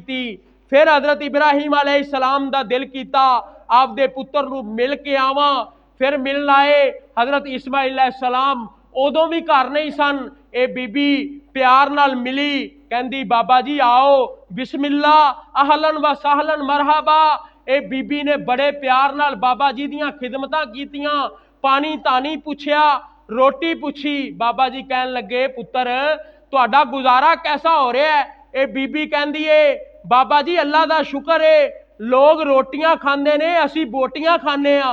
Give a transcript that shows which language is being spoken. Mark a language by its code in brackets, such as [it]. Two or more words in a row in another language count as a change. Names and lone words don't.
[pa] فیر حضرت ابراہیم علیہ السلام دا دل کیتا آپدے پتر نوں مل کے آواں. فیر ملن آئے حضرت اسماعیل علیہ السلام، اودوں بھی گھر نہیں سن. یہ بی بی پیار نال ملی، کہندی بابا جی آؤ، بسم اللہ, [ar] أهلاً وسهلاً مرحباً. [pa] یہ بی بی نے بڑے پیار نال بابا جی دیاں خدمتاں کیتیاں، پانی تانی پچھیا، روٹی پچھی. بابا جی کہن لگے پتر تہاڈا گزارا کیسا ہو رہا ہے? یہ بی بی کہندی ہے بابا جی اللہ دا شکر ہے، لوک روٹیاں کھاندے نے اسیں بوٹیاں کھانے آں.